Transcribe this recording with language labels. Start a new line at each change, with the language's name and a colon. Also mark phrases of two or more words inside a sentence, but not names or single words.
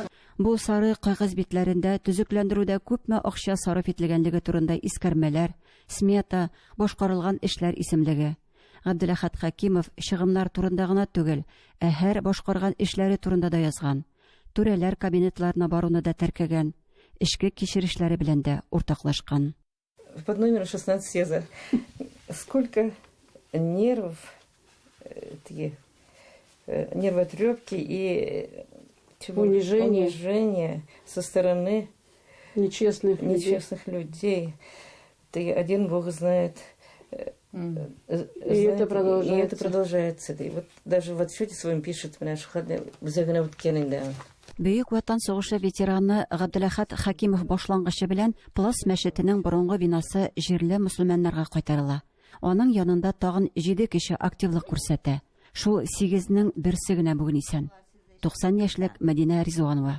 Tatar: Бу сары кагыз битләрендә төзекләндерүдә күпме акча сарыф ителгәнлеге турында искәрмәләр, смета, башкарылган эшләр исемлеге. Габдулла Хакимов чыгымнар турында гына түгел, һәр башкарган эшләре турында да язган. Түрәләр кабинетларына баруны да теркәгән, эшке кичерешләре белән дә уртаклашкан.
Russian: Под номером 16 Сезар. Сколько нервов, нервотрепки и унижение со стороны нечестных людей. Ты один Бог знает. И это продолжается. И вот даже в отчете своем пишет,
Tatar: Бөек Ватан сугышы ветераны Габдулла Хакимов башлангычы белән Плас мәчетенең борынгы бинасы җирле мөселманнарга кайтарыла. Аның янында тагын 7 кеше активлык күрсәтә. Шул 8-нең берсе генә бүген исән. 90 яшьлек Мәдинә Ризуанова.